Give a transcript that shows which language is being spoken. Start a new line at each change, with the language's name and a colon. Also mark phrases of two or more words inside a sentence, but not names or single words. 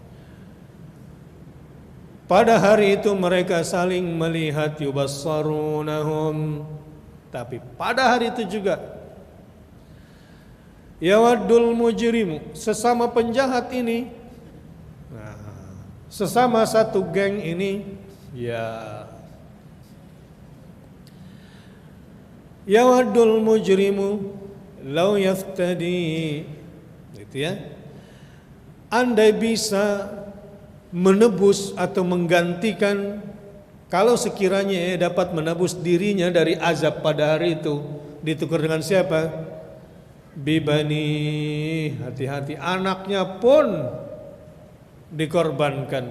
Indonesian: Pada hari itu mereka saling melihat, yubassarunahum, tapi pada hari itu juga
Arabic: يود المجرم,
Indonesian: sesama penjahat ini, sesama satu geng ini, ya,
Arabic: يود المجرم لو يفتدي,
Indonesian: gitu ya. Andai bisa menebus atau menggantikan, kalau sekiranya dapat menebus dirinya dari azab pada hari itu, ditukar dengan siapa? Bibani, hati-hati, anaknya pun dikorbankan.